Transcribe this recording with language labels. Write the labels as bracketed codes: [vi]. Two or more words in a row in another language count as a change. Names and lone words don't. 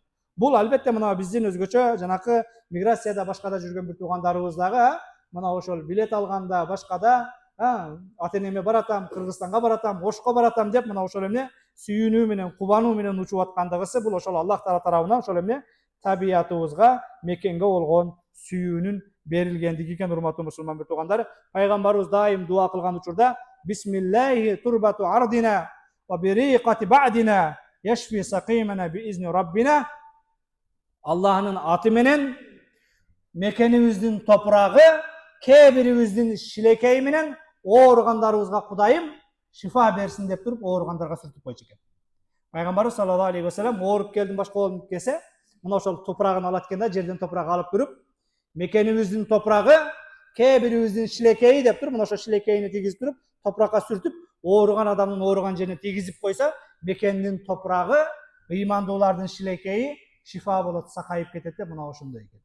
[ky] Бул албетте мына биздин өзгөчө жанакы миграцияда башкада жүргөн бир туугандарыбыздагы мына ошол билет алганда, башкада ата-энеме баратам, Кыргызстанга баратам, Ошко баратам деп мына ошол эмне сүйүнүү менен, кубануу менен учуп аткандыгысы, бул ошол Аллах Таала тарабынан ошол эмне табиятыбызга, Мекенге болгон сүйүүнүн берилгендиги экен, урматтуу мусулман туугандар. Пайгамбарыбыз дайым дуа кылган учурда: [ar] "بسم الله تربة أرضنا وبريقة بعضنا يشفي سقيمنا بإذن ربنا." [ky] Аллахнын аты менен Мекенибиздин топурагы, кээ бирибиздин шилекеи менен ооругандарыбызга Кудайым шифа берсин деп туруп ооругандарга сүртүп койчу экен. Пайгамбарыбыз саллаллаху алейхи вассалам ооруп келдим, башка болуп келсе, мына ошол топурагын алат экен да, жерден топурак алып туруп, Мекенибиздин топурагы, кээ бирибиздин шилекеи деп туруп, мына ошол шилекейини тийгизип туруп, топуракка сүртүп, ооруган адамдын ооруган жерине тийгизип койсо, Мекенин топурагы, ыймандуулардын шилекеи шифа болот, сакайып кетет деп мына ошондой экен.